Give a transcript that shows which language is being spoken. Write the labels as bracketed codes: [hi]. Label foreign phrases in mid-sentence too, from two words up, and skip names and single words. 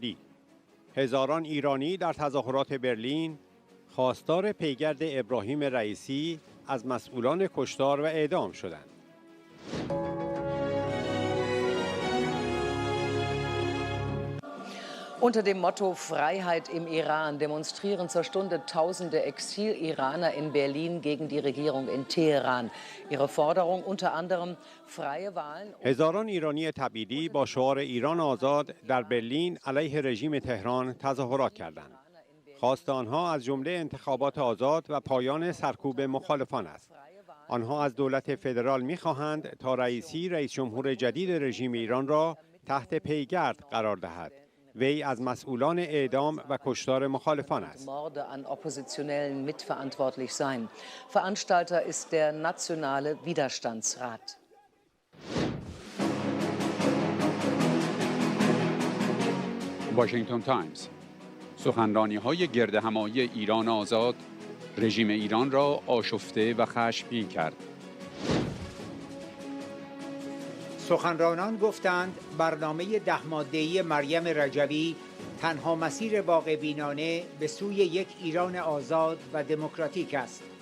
[fa] هزاران ایرانی در تظاهرات برلین خواستار پیگرد ابراهیم رئیسی از مسئولان کشتار و اعدام شدند. [de] Unter dem Motto Freiheit im Iran demonstrieren zur Stunde tausende Exil-Iraner in Berlin gegen die Regierung in Teheran. Ihre Forderung unter anderem freie Wahlen. [fa] هزاران ایرانی تبعیدی با شعار ایران آزاد در برلین علیه رژیم تهران تظاهرات کردند. خواست آنها از جمله انتخابات آزاد و پایان سرکوب مخالفان است. آنها از دولت فدرال می‌خواهند تا رئیسی رئیس جمهور جدید رژیم ایران را تحت پیگرد قرار دهد. وی از مسئولان اعدام و کشتار مخالفان است. [de] Veranstalter ist der nationale Widerstandsrat. [fa] واشنگتن تایمز. سخنرانی‌های گردهمایی ایران آزاد رژیم ایران را آشفته و خشمگین کرد. سخنرانان گفتند برنامه 10 ماده‌ای مریم رجوی تنها مسیر واقع بینانه به سوی یک ایران آزاد و دموکراتیک است.